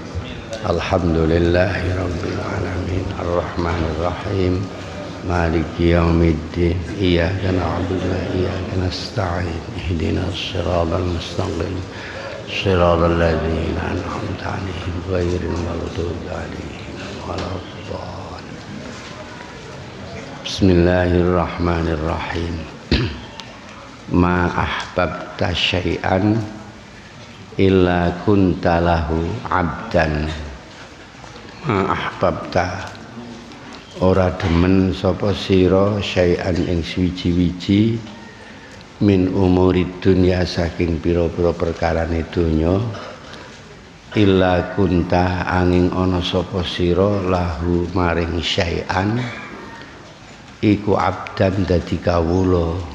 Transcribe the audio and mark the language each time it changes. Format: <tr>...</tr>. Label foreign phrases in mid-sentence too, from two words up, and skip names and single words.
<ar>الحمد لله رب العالمين الرحمن الرحيم مالك يوم الدين إياك نعبد وإياك نستعين اهدنا الصراط المستقيم صراط الذين أنعمت عليهم غير المغضوب عليهم ولا الضالين. بسم الله الرحمن الرحيم. ما أحببت شيئا إلا كنت له عبدا. ما أحببت</ar> <jv>ora demen sapa sira syai'an ing suwiji-wiji</jv> <ar>من أمور الدنيا</ar> <jv>saking pira-pira perkarane donya</jv> <ar>إلا كنت</ar> <jv>angin ana sapa sira lahu maring syai'an iku abdan dadi kawula.</jv>